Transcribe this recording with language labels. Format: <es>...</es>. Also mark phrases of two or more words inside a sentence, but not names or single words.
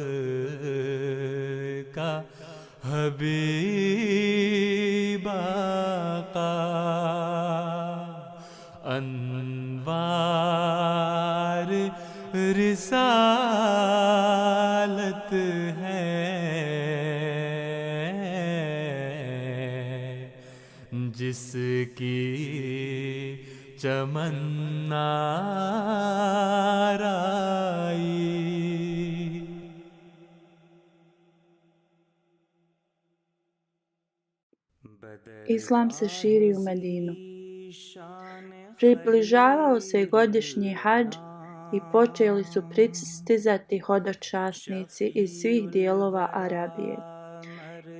<ur>کا حبیب آقا انوار رسالت ہے جس کی چمن نارائی.</ur> <bs>Islam se širi u Medinu. Približavao se godišnji hadž i počeli su pristizati hodočasnici iz svih dijelova Arabije.</bs>